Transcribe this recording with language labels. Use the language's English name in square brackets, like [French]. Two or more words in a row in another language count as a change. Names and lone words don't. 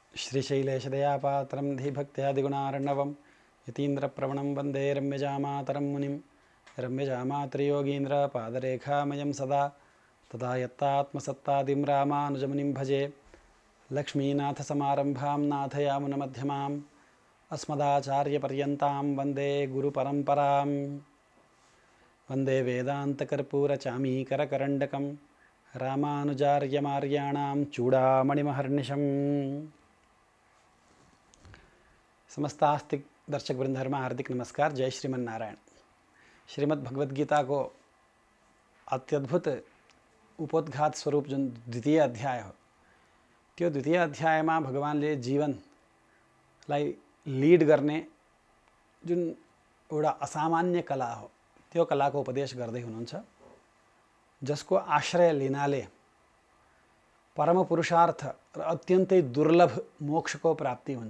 [Sanskrit] श्रीशैलेशदयापात्रं धीभक्त्यादिगुणार्णवं यतीन्द्रप्रवणं वन्दे रम्यजामातरं मुनिं रम्यजामातृयोगीन्द्रपादरेखामयं सदा तदा यत्तात्मसत्तादिं रामानुजमुनिं भजे लक्ष्मीनाथसमारम्भां नाथयामुनमध्यमाम् अस्मदाचार्यपर्यन्तां वन्दे गुरुपरम्परां वन्दे वेदान्तकर्पूरचामीकरकरण्डकं रामानुजार्यमार्याणां चूडामणिमहर्निशम्। [Nepali] समस्त आस्तिक दर्शक वृंदहरमा हार्दिक नमस्कार। [Sanskrit] जय श्रीमन नारायण। [Nepali] श्रीमद् भगवद गीता को अत्यद्भुत उपोद्घात स्वरूप जुन द्वितीय अध्याय हो त्यो द्वितीय अध्यायमा भगवानले जीवनलाई लीड गर्ने जुन एउटा असामान्य कला हो त्यो कलाको उपदेश गर्दै हुनुहुन्छ, जसको आश्रय लिनाले परम पुरुषार्थ र अत्यन्तै दुर्लभ मोक्षको प्राप्ति हुन्छ।